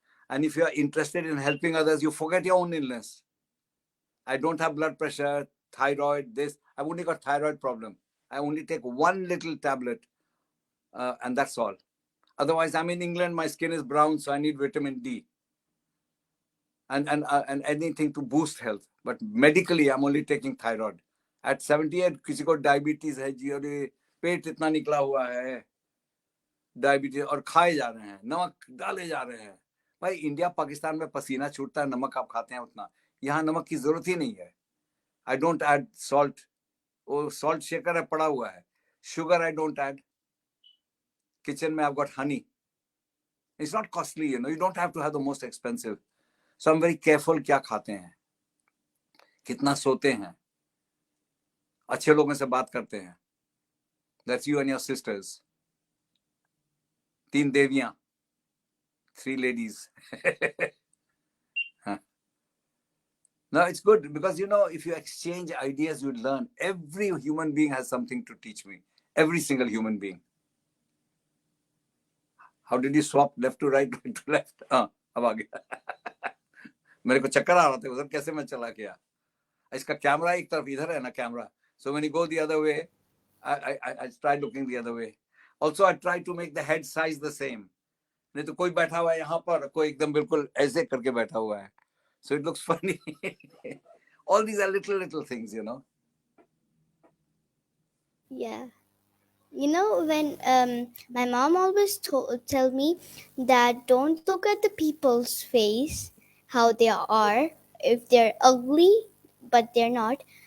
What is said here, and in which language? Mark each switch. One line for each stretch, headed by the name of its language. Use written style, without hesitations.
English: And if you're interested in helping others, you forget your own illness. I don't have blood pressure, thyroid, this. I've only got thyroid problem. I only take one little tablet, and that's all. Otherwise, I'm in England, my skin is brown, so I need vitamin D. And anything to boost health. But medically, I'm only taking thyroid. At 78,
Hindi: किसी को diabetes है जी, और ये पेट इतना निकला हुआ है, diabetes, और खाए जा रहे हैं, नमक डाले जा रहे हैं. भाई इंडिया पाकिस्तान में पसीना छूटता है, नमक आप खाते हैं उतना. यहाँ नमक की जरूरत ही नहीं है.
English: I don't add salt.
Hindi: वो सॉल्ट शेकर है पड़ा हुआ है.
English: Sugar I don't add. Kitchen में I got honey. It's not costly, you know. You don't have to have the most expensive. So I am very careful
Hindi: क्या खाते हैं, कितना सोते हैं, अच्छे लोगों से बात करते हैं.
English: That's you and your sisters.
Hindi: 3 देवियां,
English: 3 ladies. No, it's good because, you know, if you exchange ideas, you learn. Every human being has something to teach me. Every single human being. How did you swap left to right, right to left?
Hindi: अब आ गया. मेरे को चक्कर आ रहा था उधर, कैसे मैं चला गया. इसका कैमरा एक तरफ इधर है ना, camera.
English: So when you go the other way, I try looking the other way. Also, I try to make the head size the same.
Hindi: नहीं तो कोई बैठा हुआ है यहाँ पर, कोई एकदम बिल्कुल ऐसे करके बैठा हुआ है.
English: So it looks funny. All these are little things, you know. Yeah. You know, when my mom always tell me that don't look at the people's face, how they are, if they're ugly, but they're not.